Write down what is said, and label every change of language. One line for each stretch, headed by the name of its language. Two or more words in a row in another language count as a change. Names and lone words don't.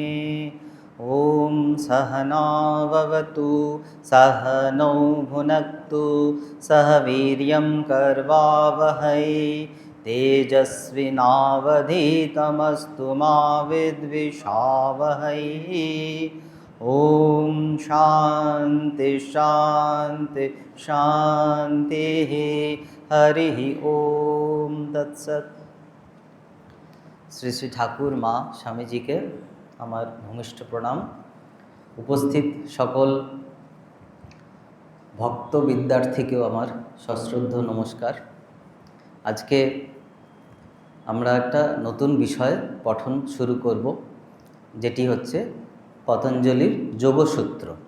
Sanskrit: ॐ सहना भवतु सहनौ भुनक्तु सह वीर्यं कर्वावहै तेजस्विनावधीतमस्तु मा विद्विषावहै। ॐ शान्ति शान्ति शान्तिः। हरिः ॐ तत्सत्।
Bangla: শ্রী শ্রী ঠাকুর মা স্বামীজিকে আমার ভূমিষ্ঠ প্রণাম। উপস্থিত সকল ভক্ত বিদ্যার্থীকেও আমার সশ্রদ্ধ নমস্কার। আজকে আমরা একটা নতুন বিষয় পঠন শুরু করব, যেটি হচ্ছে পতঞ্জলির যোগসূত্র।